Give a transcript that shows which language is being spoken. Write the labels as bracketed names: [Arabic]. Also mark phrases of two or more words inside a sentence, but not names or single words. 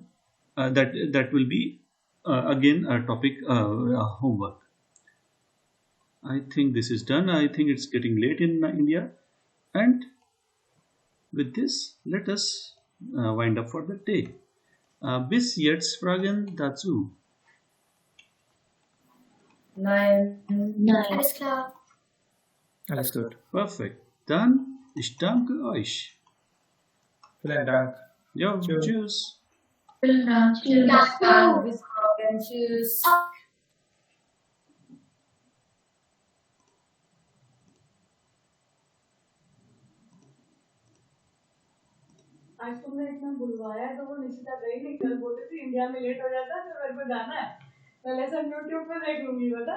[English] That will be again a topic homework. I think this is done. I think it's getting late in India, and with this, let us wind up for the day. [German] Bis jetzt Fragen dazu. 9. Nein. Alles klar. Alles gut. Perfekt. Dann, ich danke euch. Vielen Dank. Ja, Tschüss. tschüss. Vielen Dank. Tschüss. Dann bis morgen. Tschüss. [Hindi] आज तुमने इतना बुलवाया तो वो निशिता गई नहीं, कल बोलती थी इंडिया में लेट हो जाता है फिर मेरे को जाना है, पहले सब यूट्यूब पे देख लूंगी बता।